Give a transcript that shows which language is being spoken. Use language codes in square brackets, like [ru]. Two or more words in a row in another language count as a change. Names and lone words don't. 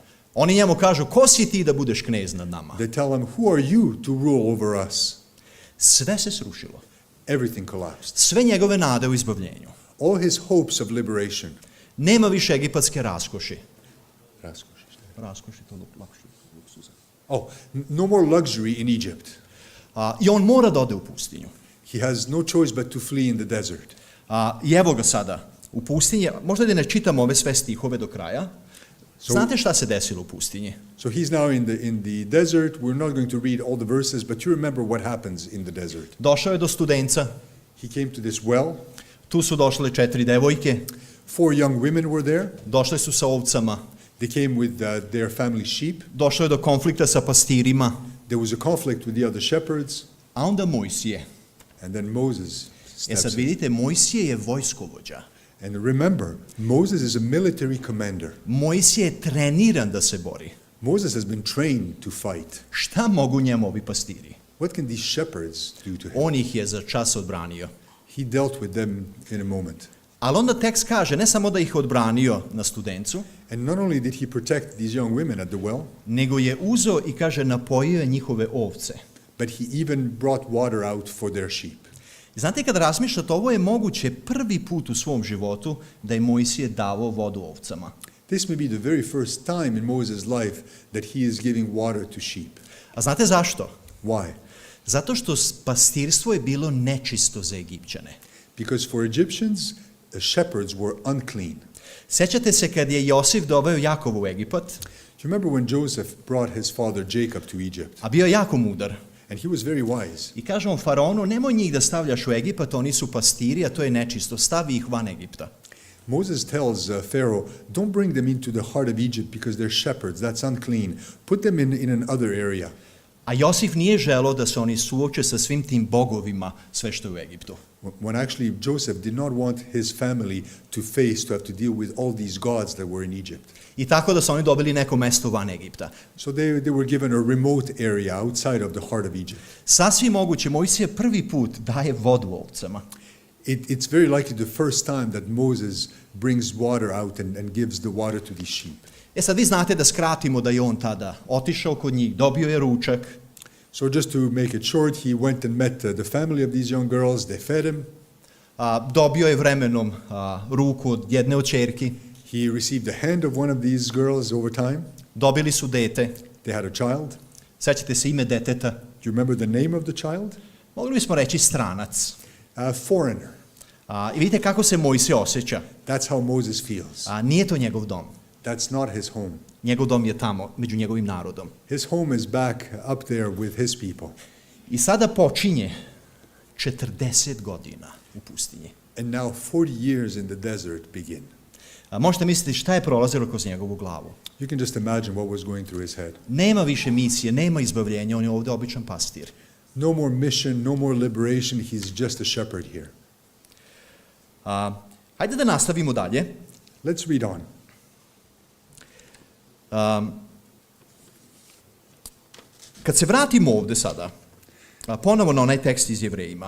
[sr] Oni njemu kažu, ko si ti da budeš knez nad nama? [en] They tell him, who are you to rule over us? [sr] Sve se srušilo. [en] Everything collapsed. [sr] Sve njegove nade u izbavljenju. [en] All his hopes of liberation. [sr] Nema više egipatske raskoši. Raskoši, to luksuza. [en] No more luxury in Egypt. [sr] I on mora da ode u pustinju. [en] He has no choice but to flee in the desert. [sr] I evo ga sada u pustinji. Možda da ne čitamo ove sve stihove do kraja. Znate šta se desilo u pustinji? [en] So he's now in the desert. We're not going to read all the verses, but you remember what happens in the desert. [sr] Došao je do studenca. [en] He came to this well. [sr] Tu su došle 4 devojke. [en] 4 young women were there. [sr] Došle su sa ovcama. [en] They came with their family sheep. [sr] Došlo je do konflikta sa pastirima. [en] There was a conflict with the other shepherds. [sr] A onda Mojsije. [en] And then Moses steps [sr] Sad [en] in. [sr] vidite, Mojsije je vojskovođa. [en] And remember, Moses is a military commander. [sr] Mojsije je treniran da se bori. [en] Moses has been trained to fight. [sr] Šta mogu njemu ovi pastiri? [en] What can these shepherds do to him? [sr] On ih je za čas odbranio. [en] He dealt with them in a moment. [sr] Ali onda tekst kaže, ne samo da ih odbranio na studencu, [en] And not only did he protect these young women at the well, [sr] nego je uzeo i kaže, napojio je njihove ovce. [en] but he even brought water out for their sheep. [sr] I znate, kada razmišljate, ovo je moguće prvi put u svom životu da je Mojsije davao vodu ovcama. [en] This may be the very first time in Moses' life that he is giving water to sheep. [sr] A znate zašto? [en] Why? [sr] Zato što pastirstvo je bilo nečisto za Egipćane. [en] Because for Egyptians, the shepherds were unclean. [sr] Sjećate se kad je Josif doveo Jakova u Egipat, [en] Do you remember when Joseph brought his father Jacob to Egypt? [sr] a bio je jako mudar. [en] And he was very wise. [sr] I kaže on faraonu, nemoj njih da stavljaš u Egipat, oni su pastiri, a to je nečisto, stavi ih van Egipta. [en] Moses tells Pharaoh, don't bring them into the heart of Egypt because they're shepherds, that's unclean. Put them in another area. [sr] A Josif nije želeo da se oni suoče sa svim tim bogovima, sve što je u Egiptu. [en] When actually Joseph did not want his family to have to deal with all these gods that were in Egypt. [sr] I tako da su oni dobili neko mesto van Egipta. [en] So they were given a remote area outside of the heart of Egypt. [sr] Sasvim moguće, Mojsije prvi put daje vodu ovcama. [en] It's very likely the first time that Moses brings water out and gives the water to these sheep. [sr] Sad vi znate da skratimo da je on tada otišao kod njih, dobio je ručak. [en] So just to make it short, he went and met the family of these young girls. They fed him. [sr] Dobio je vremenom ruku od jedne od ćerki. [en] He received the hand of one of these girls over time. [sr] Dobili su dete. [en] They had a child. [sr] Sećate se ime deteta? [en] Do you remember the name of the child? [sr] Mogli bismo reći stranac. [en] A foreigner. [sr] I vidite kako se Mojsije osjeća. [en] That's how Moses feels. [sr] Nije to njegov dom. [en] That's not his home. [sr] Njegov dom je tamo, među njegovim narodom. [en] His home is back up there with his people. [sr] I sada počinje 40 godina u pustinji. [en] And now 40 years in the desert begin. [sr] Možete misliti šta je prolazilo kroz njegovu glavu. [en] You can just imagine what was going through his head. [sr] Nema više misije, nema izbavljenja, on je ovdje običan pastir. [en] No more mission, no more liberation, he's just a shepherd here. [sr] Hajde da nastavimo dalje. [en] Let's read on. [sr] Kad se vratimo ovdje sada, ponovo na onaj tekst iz Jevrejima,